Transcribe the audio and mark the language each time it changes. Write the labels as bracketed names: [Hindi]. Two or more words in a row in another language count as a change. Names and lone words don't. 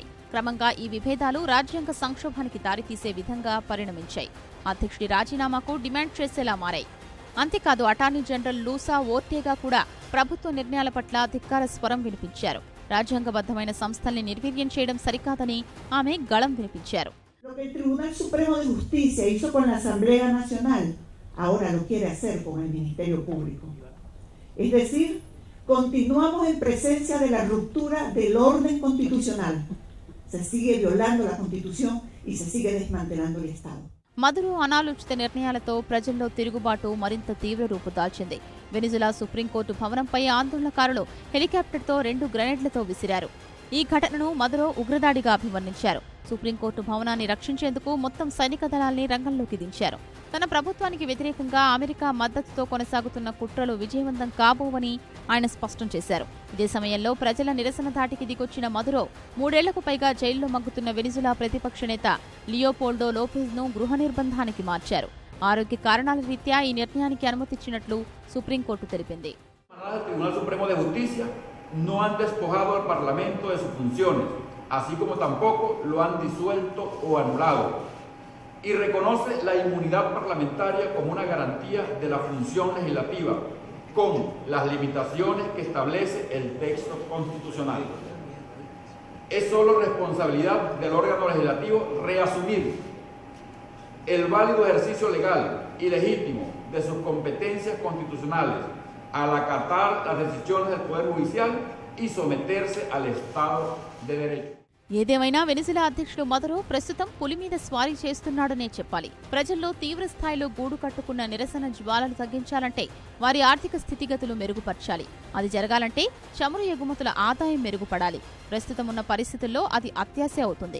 [Telugu] క్రమంగా ఈ విభేదాలు రాజ్యాంగ సంక్షోభానికి దారితీసే విధంగా పరిణమించాయి. అధ్యక్షుడి రాజీనామాకు డిమాండ్ చేసేలా మారాయి. అంతేకాదు [English] attorney general [Telugu] లూసా ఓర్టేగా కూడా ప్రభుత్వ నిర్ణయాల పట్ల ధిక్కార స్వరం వినిపించారు. రాజ్యాంగబద్ధమైన సంస్థల్ని నిర్వీర్యం చేయడం సరికాదని ఆమె గళం వినిపించారు. [Spanish] Lo que el Tribunal Supremo de Justicia hizo con la Asamblea Nacional, ahora lo quiere hacer con el Ministerio Público. Es decir, continuamos en presencia de la ruptura del orden constitucional. Se sigue violando la Constitución y se sigue desmantelando el Estado. [Telugu] మదురో అనాలోచిత నిర్ణయాలతో ప్రజల్లో తిరుగుబాటు మరింత తీవ్ర రూపు దాల్చింది. వెనిజులా సుప్రీంకోర్టు భవనంపై ఆందోళనకారులు హెలికాప్టర్తో 2 గ్రెనేడ్లతో విసిరారు. ఈ ఘటనను మదురో ఉగ్రదాడిగా అభివర్ణించారు. సుప్రీంకోర్టు భవనాన్ని రక్షించేందుకు మొత్తం సైనిక దళాల్ని రంగంలోకి దించారు. తన ప్రభుత్వానికి వ్యతిరేకంగా అమెరికా మద్దతుతో కొనసాగుతున్న కుట్రలు విజయవంతం కాబోవని ఆయన స్పష్టం చేశారు. ఇదే సమయంలో ప్రజల నిరసన ధాటికి దిగొచ్చిన మదురో 3 ఏళ్లకు పైగా జైల్లో మగ్గుతున్న వెనిజులా ప్రతిపక్ష నేత లియోపోల్డో లోపెజ్ను గృహ నిర్బంధానికి మార్చారు. ఆరోగ్య కారణాల రీత్యా ఈ నిర్ణయానికి అనుమతిచ్చినట్లు సుప్రీంకోర్టు తెలిపింది. [Spanish] No han despojado al Parlamento de sus funciones, así como tampoco lo han disuelto o anulado, y reconoce la inmunidad parlamentaria como una garantía de la función legislativa, con las limitaciones que establece el texto constitucional. Es solo responsabilidad del órgano legislativo reasumir el válido ejercicio legal y legítimo de sus competencias constitucionales, al acatar las decisiones del Poder Judicial y someterse al Estado de Derecho. [Telugu] ఏదేమైనా వెనిజులా అధ్యక్షుడు మదురో ప్రస్తుతం పులి మీద స్వారీ చేస్తున్నాడనే చెప్పాలి. ప్రజల్లో తీవ్ర స్థాయిలో గూడు కట్టుకున్న నిరసన జ్వాలలు తగ్గించాలంటే వారి ఆర్థిక స్థితిగతులు మెరుగుపరచాలి. అది జరగాలంటే చమురు ఎగుమతుల ఆదాయం మెరుగుపడాలి. ప్రస్తుతం ఉన్న పరిస్థితుల్లో అది అత్యాశ అవుతుంది.